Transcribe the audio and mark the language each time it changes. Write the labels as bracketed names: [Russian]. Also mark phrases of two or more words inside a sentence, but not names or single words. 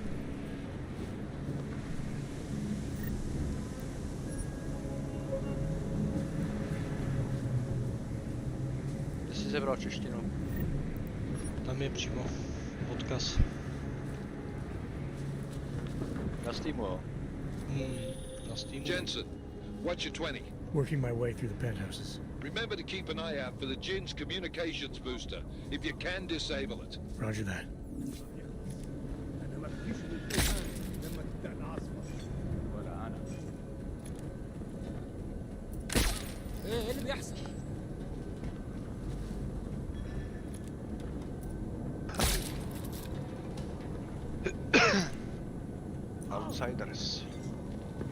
[Czech] Ty jsi zebral češtinu. Tam je přímo odkaz. Na Steamu, jo. Na Steamu. [English] Jensen, what's your 20? Working my way through the penthouses. Remember to keep an eye out for the Jin's communications booster. If you can, disable it. Roger that. [Arabic] انا ما بجيش للفيهان لما تبدا العاصفه. ولا أنا. إيه اللي بيحصل؟ [English] Outsiders.